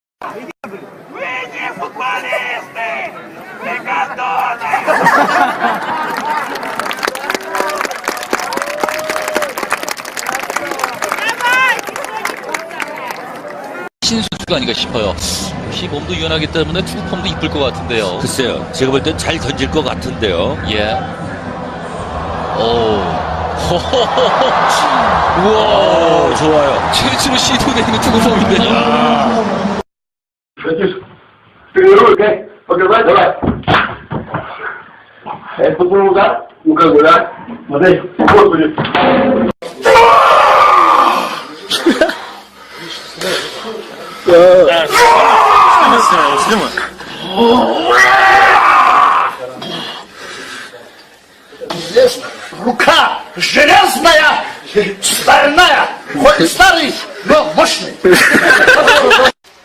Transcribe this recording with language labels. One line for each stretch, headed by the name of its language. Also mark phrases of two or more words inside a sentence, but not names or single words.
Russian: Вы не футболисты! Вы гандоны!
Korean: 신수가 아닌가 싶어요. 혹시 몸도 유연하기 때문에 투구 폼도 이쁠 것 같은데요. 글쎄요, 제가 볼 땐 잘 던질 것 같은데요. 예. 오. 우와. 좋아요. 최초로 시도되는 투구 폼인데요.
English: Okay, right, all right.
Malay: Football lugar, bukan bola. Mari, football dulu.
Russian: Здесь рука железная, стальная, хоть старый, но мощный.